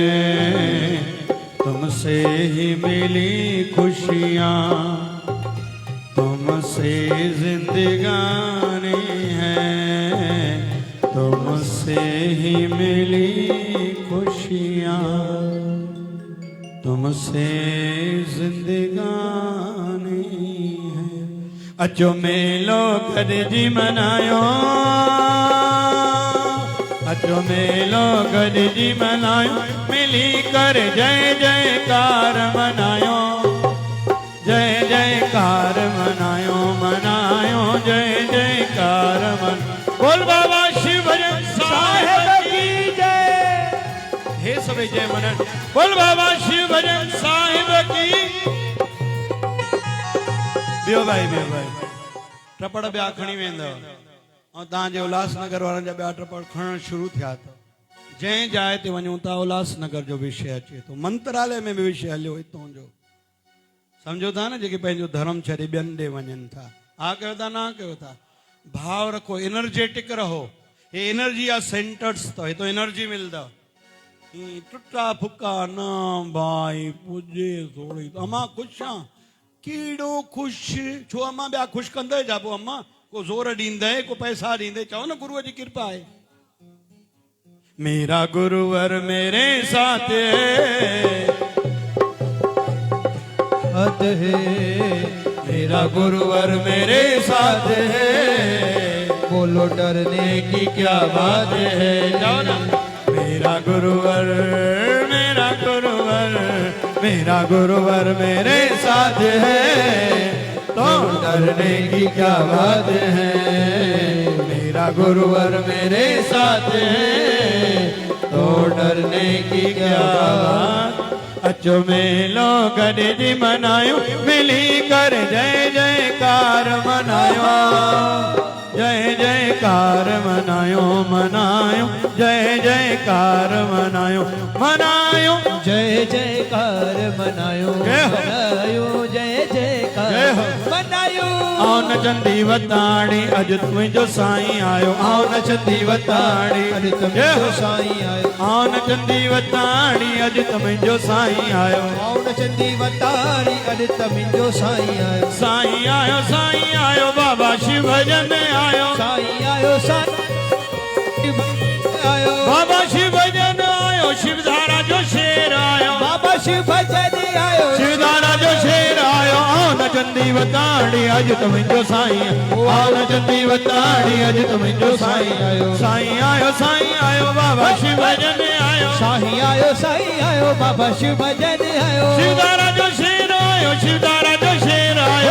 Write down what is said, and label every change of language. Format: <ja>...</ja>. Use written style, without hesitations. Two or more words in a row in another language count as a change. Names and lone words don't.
<hi>तुमसे ही मिली खुशियाँ, तुमसे जिंदगानी है। तुमसे ही मिली खुशियाँ, तुमसे जिंदगानी है।</hi> <sd>अचो मेलो गॾिजी मनायो, अचो मेलो गॾिजी मनायो, मिली कर जय जयकार मनायो। जय जयकार मनायो, मनायो जय जयकार मन।</sd> <hi>बोल बाबा शिव भजन साहिब की जय। हे सभी जय मनन। बोल बाबा शिव भजन साहिब की।</hi> <sd>बियो भाई टपड़ ॿिया खणी वेंदव ऐं तव्हांजे उल्हासनगर वारनि जा ॿिया टपड़ खणण शुरू थिया अथव। जंहिं जाइ ते वञूं था उल्हासनगर जो विषय अचे थो, मंत्रालय में बि विषय हलियो हितां जो। समझो था न, जेके पंहिंजो धर्म छॾे ॿियनि ॾे वञनि था। हा कयो था, ना कयो था। भाव रखो, एनर्जेटिक रहो। ये एनर्जी या सेंटर्स तो हितो एनर्जी मिलंदव। टुटा फुका ना भाई पुजे थोड़ी अम्मा खुश हाँ कीड़ो खुश छो अम्मा ॿिया खुश कंदे जाबो अम्मा को जोर ॾींदे को पैसा ॾींदे चओ न गुरुअ जी कृपा है।</sd> <hi>मेरा गुरुवर मेरे साथ है, हद है मेरा गुरुवर मेरे साथ है। बोलो डरने की क्या बात है, जाओ ना। मेरा गुरुवर मेरा गुरुवर मेरा गुरुवर मेरे साथ है, तो डरने की क्या बात है। मेरा गुरुवर मेरे साथ है, तो डरने की क्या बात।</hi> <sd>अचो मेलो गॾिजी मनायो, मिली कर जय जयकार मनायो। जय जयकार मनायो, मनायो जय जयकार मनायो, मनायो जय जयकार मनायो, मनायो जय जयकार मनायो। आओ नचंदी वताड़ी अज तुंहिंजो साईं आयो। आओ नचंदी वताड़ी अज तुंहिंजो साईं आयो। आओ नचंदी वताड़ी अज तुंहिंजो साईं आयो। आओ नचंदी वताड़ी अज तुंहिंजो साईं आयो। साईं आयो, साईं आयो, बाबा शिव भजन आयो। साईं आयो, साईं आयो, बाबा शिव भजन आयो। शिवधारा जो शेर आयो, बाबा शिव भजन आयो। शिवधारा जो शेर आयो। आओ नचंदी वताड़ी अज तुंहिंजो साईं। आओ नचंदी वताड़ी अज तुंहिंजो साईं आयो। साईं आयो, साईं आयो, बाबा शिव भजन आयो। साईं आयो, साईं आयो, बाबा शिव भजन आयो। शिवधारा जो शेर आयो, शिवधारा जो शेर आयो।</sd>